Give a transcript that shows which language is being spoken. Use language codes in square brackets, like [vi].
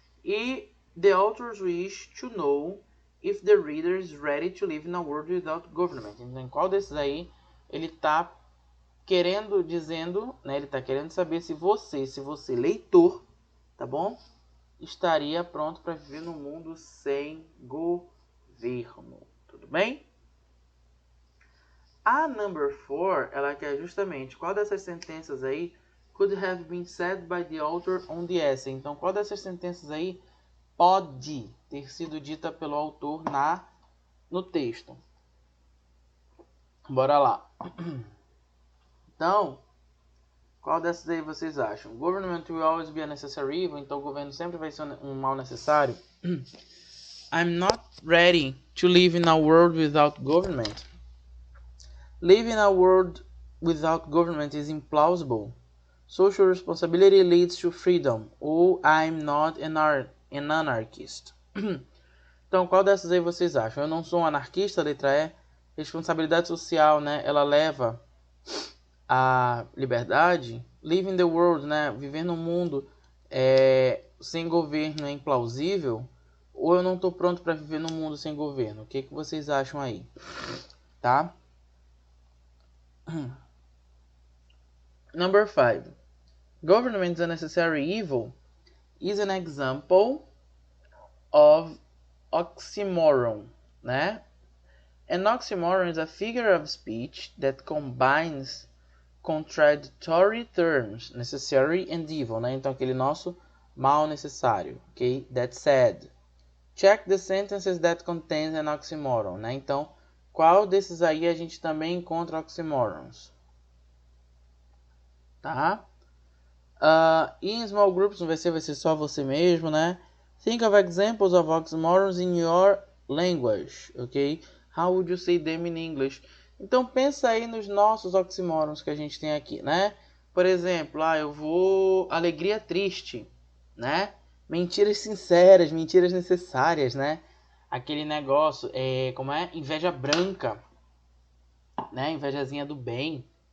[en] E the authors wish to know if the reader is ready to live in a world without government. [pt] Então, em qual desses aí ele está dizendo, né? Ele está querendo saber se você leitor, tá bom? Estaria pronto para viver num mundo sem governo. Tudo bem? [en] A number 4, [pt] ela quer justamente qual dessas sentenças aí [en] could have been said by the author on the essay. [pt] Então, qual dessas sentenças aí pode ter sido dita pelo autor no texto? Bora lá. Então, Qual dessas aí vocês acham? [en] Government will always be a necessary evil. [pt] Então o governo sempre vai ser um mal necessário. [en] I'm not ready to live in a world without government. Living in a world without government is implausible. Social responsibility leads to freedom. Ou I'm not an anarchist. [pt] Então, qual dessas aí vocês acham? Eu não sou um anarquista, letra E. Responsabilidade social, né? Ela leva à liberdade. [en] Live in the world, [pt] né? Viver no mundo sem governo é implausível. Ou eu não estou pronto para viver no mundo sem governo? O que vocês acham aí? Tá? [en] Number 5. Government is a necessary evil is an example of oxymoron, né? An oxymoron is a figure of speech that combines contradictory terms, necessary and evil, né? [pt] Então aquele nosso mal necessário, ok? [en] That said, check the sentences that contain an oxymoron, né? [pt] Então, qual desses aí a gente também encontra oxymorons? Tá? [en] In small groups [pt] não vai ser só você mesmo, né? [en] Think of examples of oxymorons in your language, ok? How would you say them in English? [pt] Então pensa aí nos nossos oxymorons que a gente tem aqui, né? Por exemplo, eu vou alegria triste, né? Mentiras sinceras, mentiras necessárias, né? Aquele negócio, como é? Inveja branca, né? Invejazinha do bem.